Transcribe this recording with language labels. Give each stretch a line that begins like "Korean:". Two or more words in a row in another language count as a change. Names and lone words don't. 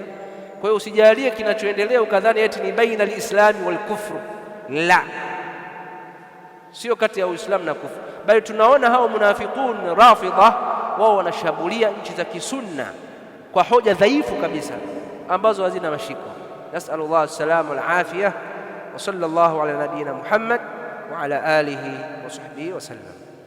Swahili: Kwa hiyo usijalie kinachoendelea ukadhani eti ni
Arabic: بين الإسلام والكفر.
Swahili: La, sio kati ya Uislamu na kufru, bali tunaona hao munafiqun Rafidha wao wanashambulia nchi za kisunna kwa hoja dhaifu kabisa ambazo hazina mashiko.
Arabic: نسأل الله السلامة والعافية، وصلى الله على نبينا محمد وعلى آله وصحبه وسلم.